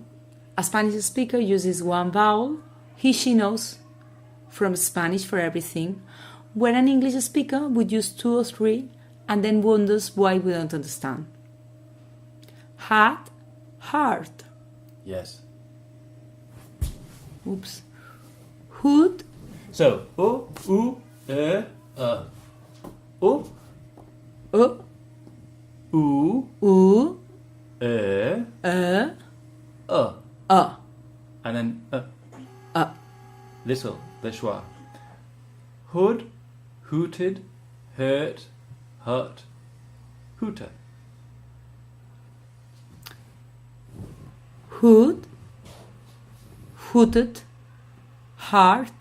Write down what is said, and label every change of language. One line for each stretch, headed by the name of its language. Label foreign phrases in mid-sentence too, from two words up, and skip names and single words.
English: A Spanish speaker uses one vowel. She knows from Spanish for everything, where an English speaker would use 2 or 3 and then wonders why we don't understand. Hat, heart. Yes. Oops. Hood. So o, u, e, u, U, u, e, and then little, the schwa. hood, hooted, hurt, hut, hooter. Hood, hooted, heart,